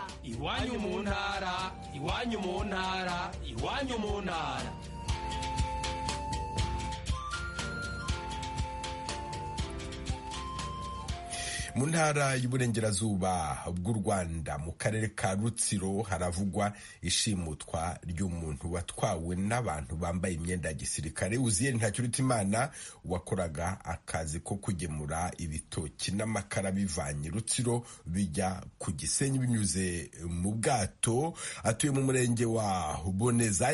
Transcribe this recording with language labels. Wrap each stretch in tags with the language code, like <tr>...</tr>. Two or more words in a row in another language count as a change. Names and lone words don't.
<rw>Iwanyu mu ntara, iwanyu mu ntara, iwanyu mu ntara. Mu ntara y'uburengerazuba bw'u Rwanda mu karere ka Rutsiro haravugwa ishimutwa ry'umuntu watwawe n'abantu bambaye imyenda ya gisirikare. Uziyeri Ntakirutimana wakoraga akazi ko kugemura ibitoki n'amakara bivanye Rutsiro bijya ku Gisenyi binyuze mu bwato, atuye mu murenge wa Boneza.</rw>